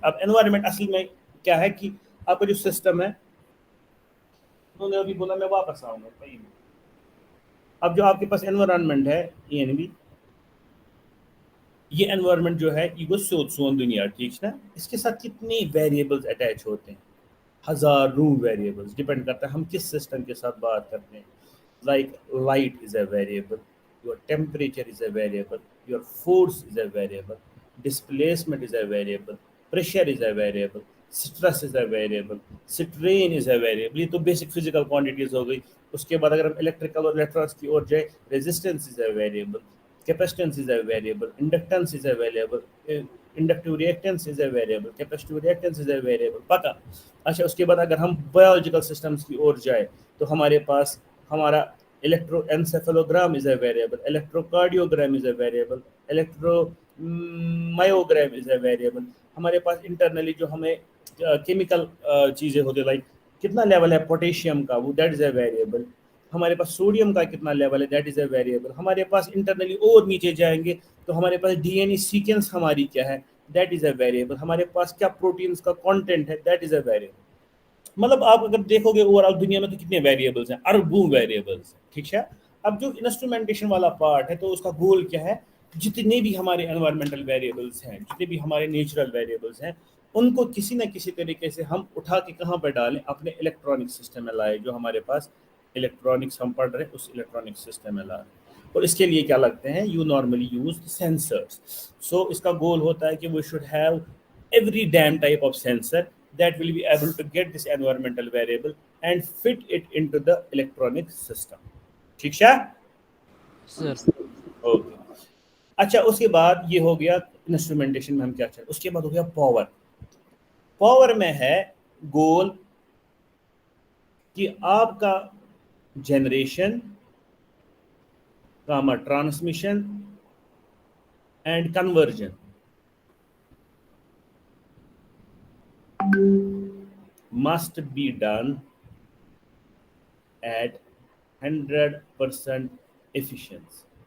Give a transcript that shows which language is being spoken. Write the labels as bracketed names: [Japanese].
[Urdu] اب انوائرمنٹ اصل میں کیا ہے کہ آپ کا جو سسٹم ہے, انہوں نے ابھی بولا میں واپس آؤں گا. اب جو آپ کے پاس انوائرمنٹ ہے یعنی یہ انوائرمنٹ جو ہے یہ گو سیود سون دنیا. ٹھیک ہے. اس کے ساتھ کتنی ویریبلز اٹیچ ہوتے ہیں, ہزاروں ویریبلز, ڈپینڈ کرتا ہے ہم کس سسٹم کے ساتھ بات کرتے ہیں. [English] Like light is a variable, your temperature is a variable, your force is a variable, displacement is a variable, pressure is a variable, stress is a variable, strain is a variable. [Urdu] یہ تو basic physical quantities ہو گئی. اس کے بعد اگر ہم electrical اور electronics کی اور جائے, [English] Resistance is a variable, capacitance is a variable, inductance is a variable, inductive reactance is a variable, capacitive reactance is a variable. [Urdu] پکا. اچھا اس کے بعد اگر ہم بایولوجیکل سسٹمز کی اور جائے تو ہمارے پاس ہمارا [English] electroencephalogram is a variable, electrocardiogram is a variable, electromyogram is a variable. [Urdu] ہمارے پاس انٹرنلی جو ہمیں کیمیکل چیزیں ہوتی لائک کتنا لیول ہے پوٹیشیم کا وہ [English] That is a variable. [Urdu] ہمارے پاس سوڈیم کا کتنا لیول ہے [English] That is a variable. [Urdu] ہمارے پاس انٹرنلی اور نیچے جائیں گے تو ہمارے پاس ڈی این اے سیکوینس ہماری کیا ہے دیٹ از اے ویریبل. ہمارے پاس کیا پروٹینس کا کانٹینٹ ہے [English] That is a variable. [Urdu] مطلب آپ اگر دیکھو گے اوور آل دنیا میں تو کتنے ویریبلس ہیں, اربوں ویریبلس ہیں, ٹھیک ہے. اب جو انسٹرومنٹیشن والا پارٹ ہے تو اس کا گول کیا ہے, جتنے بھی ہمارے انوائرمنٹل ویریبلس ہیں, جتنے بھی ہمارے نیچرل ویریبلس ہیں, ان کو کسی نہ کسی طریقے سے ہم اٹھا کے کہاں پہ ڈالیں, اپنے الیکٹرانک سسٹم میں لائے. جو ہمارے پاس الیکٹرانکس ہم پڑھ رہے ہیں اس الیکٹرانک سسٹم میں لائے. اور اس کے لیے کیا لگتے ہیں, [English] You normally use sensors. [Urdu] سو اس کا گول ہوتا ہے کہ [English] We should have every damn type of sensor that will be able to get this environmental variable and fit it into the electronic system. [Urdu] ٹھیک ہے سر. اوکے. اچھا اس کے بعد یہ ہو گیا انسٹرومنٹیشن میں ہم کیا چاہتے ہیں. اس کے بعد ہو گیا پاور. پاور میں ہے گول کہ آپ کا generation Cama transmission and conversion [English] must be done at 100% efficiency.